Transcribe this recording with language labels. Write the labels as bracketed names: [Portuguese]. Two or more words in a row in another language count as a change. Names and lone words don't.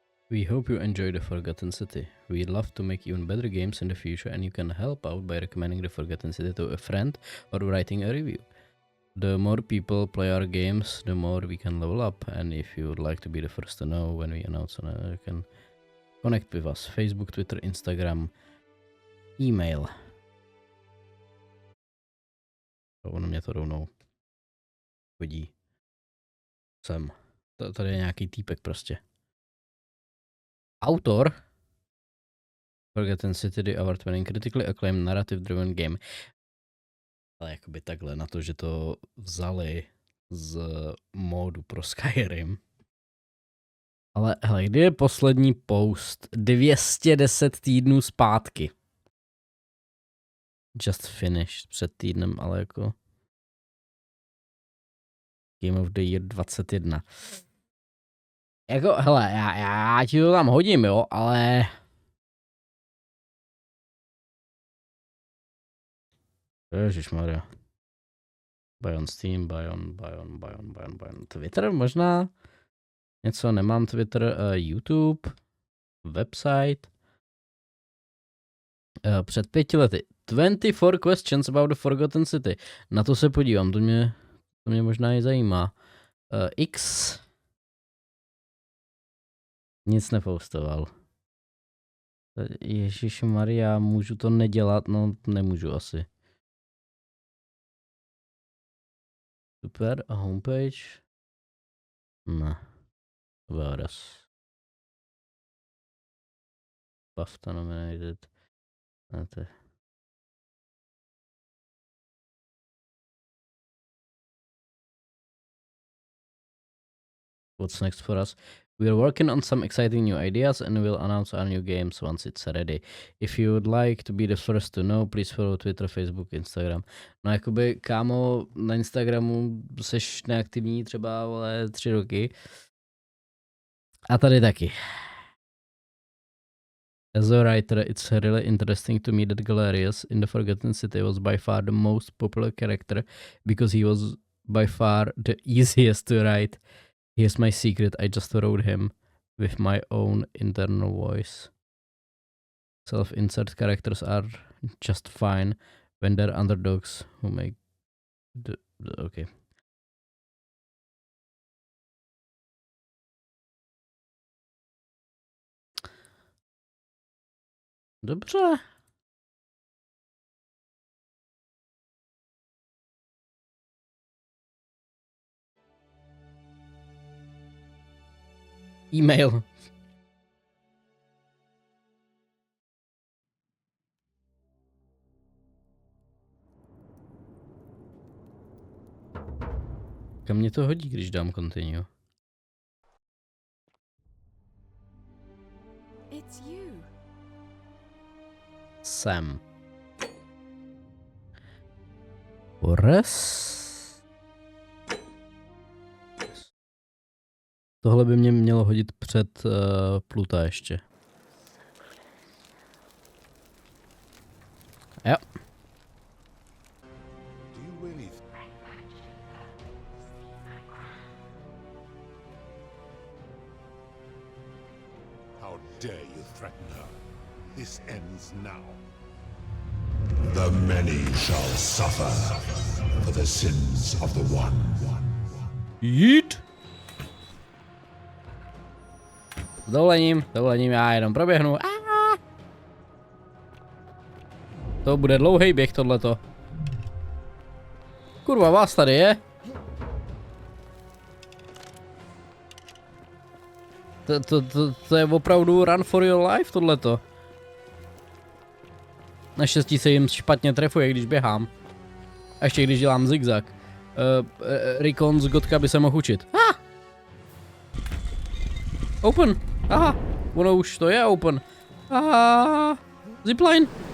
[English] We hope you enjoy the Forgotten City. We'd love to make even better games in the future, and you can help out by recommending the Forgotten City to a friend or writing a review. The more people play our games, the more we can level up, and if you would like to be the first to know when we announce on it, you can connect with us. Facebook, Twitter, Instagram, e-mail. [Czech] Ono mě to rovnou hodí sem. Tady je nějaký týpek prostě. [English] Autor Forgotten City, the award-winning, critically acclaimed narrative-driven game. [Czech] Ale jakoby takhle na to, že to vzali z módu pro Skyrim. Ale hele, kdy je poslední post? 210 týdnů zpátky. [English] Just finished [Czech] před týdnem, ale jako Game of the Year 21. Jako, hele, já ti to tam hodím, jo, ale ježišmarja. [English] Buy on Steam, buy on Twitter možná? [Czech] Něco, nemám Twitter, YouTube, website. Před 5 lety. [English] 24 questions about the Forgotten City. [Czech] Na to se podívám, to mě možná i zajímá. X. Nic nepostoval. Ježišmarja, můžu to nedělat? No, nemůžu asi. Super, a homepage? Ne. [English] About us. BAFTA nominated. What's next for us? We're working on some exciting new ideas and we'll announce our new games once it's ready. If you would like to be the first to know, please follow Twitter, Facebook, Instagram. [Czech] No jakoby, kámo, na Instagramu seš neaktivní třeba, ale 3 roky. A tady taky. [English] As a writer, it's really interesting to me that Galerius in the Forgotten City was by far the most popular character because he was by far the easiest to write. Here's my secret, I just wrote him with my own internal voice. Self-insert characters are just fine when they're underdogs who make the okay. [Czech] Dobře. E-mail. Kam mě to hodí, když dám continue? [English] It's you. Sam. Horace? [Czech] Tohle by mě mělo hodit před Pluta ještě. Jo. [English] How dare you threaten her? This ends now. The many shall suffer for the sins of the one. [Czech] Jít. S dovolením, já jenom proběhnu. To bude dlouhý běh tohleto. Kurva, vás tady je. To je opravdu [English] run for your life [Czech] tohleto. Naštěstí se jim špatně trefuje, když běhám. A ještě když dělám zigzag. Rikon z Gotka by se mohl učit. Open. Aha. Ono už to je open. Aha. Zipline.